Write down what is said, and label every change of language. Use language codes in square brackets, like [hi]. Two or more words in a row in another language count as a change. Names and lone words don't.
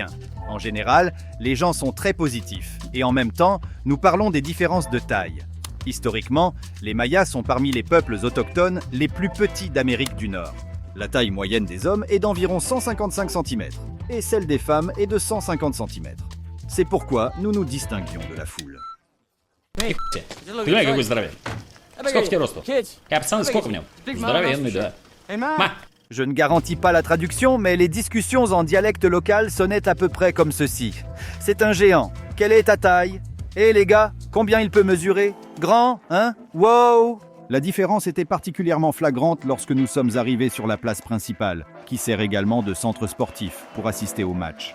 [fr] En général, les gens sont très positifs. Et en même temps, nous parlons des différences de taille. Historiquement, les Mayas sont parmi les peuples autochtones les plus petits d'Amérique du Nord. La taille moyenne des hommes est d'environ 155 cm et celle des femmes est de 150 cm. C'est pourquoi nous nous distinguions de la foule. [ru] Ты знаешь, какой здоровенный? Сколько тебе росту? Пацан, сколько мне? Здоровенный, да. Ма! [fr] Je ne garantis pas la traduction, mais les discussions en dialecte local sonnaient à peu près comme ceci. C'est un géant. Quelle est ta taille? Eh les gars, combien il peut mesurer? Grand, hein? Wow! La différence était particulièrement flagrante lorsque nous sommes arrivés sur la place principale, qui sert également de centre sportif pour assister au match.